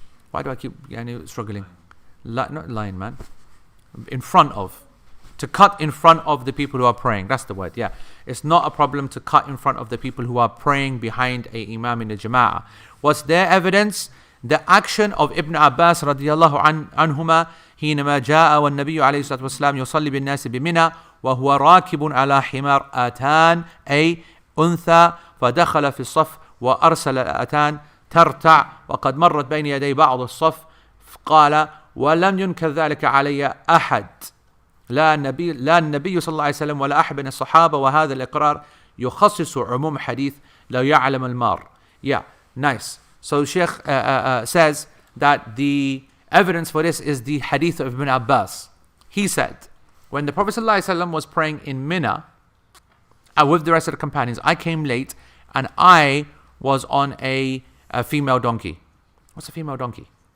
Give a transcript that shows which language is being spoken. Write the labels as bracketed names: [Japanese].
[English] Why do I keep struggling? Not line, man. In front of. To cut in front of the people who are praying. That's the word, yeah. It's not a problem to cut in front of the people who are praying behind a imam in the jama'ah. What's their evidence? The action of Ibn Abbas radiyallahu anhuma [Arabic] حينما جاء والنبي عليه الصلاة والسلام يصلي بالناس بمنى وهو راكب على حمار آتان أي أنثى فدخل في الصف وأرسل الآتان ترتع وقد مرت بين يدي بعض الصف قال ولم ينكر ذلك علي أحد لا النبي صلى الله عليه وسلم ولا أحد من الصحابة وهذا الإقرار يخصص عموم حديث لو يعلم المار. [English] Yeah, nice. So Sheikh says that the evidence for this is the hadith of Ibn Abbas. He said, when the Prophet ﷺ was praying in Mina with the rest of the companions, I came late and I was on a female donkey. What's a female donkey?